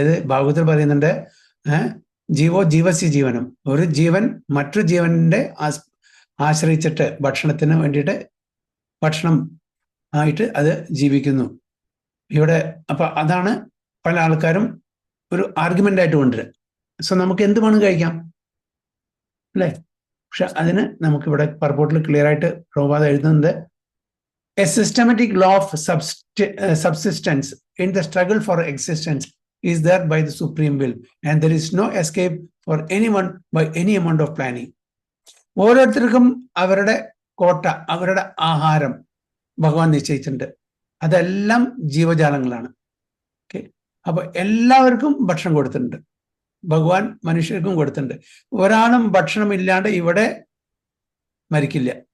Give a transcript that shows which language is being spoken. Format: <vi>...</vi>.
<ml>ഭാഗവതത്തിൽ പറയുന്നുണ്ട്,</ml> <sa>ജീവോ ജീവസ്യ ജീവനം.</sa> <ml>ഒരു ജീവൻ മറ്റൊരു ജീവന്റെ ആശ്രയിച്ചിട്ട് ഭക്ഷണത്തിന് വേണ്ടിയിട്ട് ഭക്ഷണം ആയിട്ട് അത് ജീവിക്കുന്നു ഇവിടെ. അപ്പൊ അതാണ് പല ആൾക്കാരും ഒരു ആർഗ്യുമെന്റ് ആയിട്ട് കൊണ്ടുവരിക. സോ നമുക്ക് എന്ത് വേണം കഴിക്കാം അല്ലേ? പക്ഷെ അതിന് നമുക്കിവിടെ പർപ്പോട്ടിൽ ക്ലിയർ ആയിട്ട് പ്രഭുപാദ എഴുതുന്നത്,</ml> <en>A systematic law of subsistence in the struggle for existence is there by the supreme will and there is no escape for anyone by any amount of planning.</en> <ml>ഓരോരുത്തർക്കും അവരുടെ കോട്ട, അവരുടെ ആഹാരം ഭഗവാൻ നിശ്ചയിച്ചിട്ടുണ്ട്. അതെല്ലാം ജീവജാലങ്ങളാണ്. ഓക്കെ, അപ്പൊ എല്ലാവർക്കും ഭക്ഷണം കൊടുത്തിട്ടുണ്ട്. ഭഗവാൻ മനുഷ്യർക്കും കൊടുത്തിട്ടുണ്ട്. ഒരാളും ഭക്ഷണം ഇല്ലാണ്ട് ഇവിടെ മരിക്കില്ല.</ml>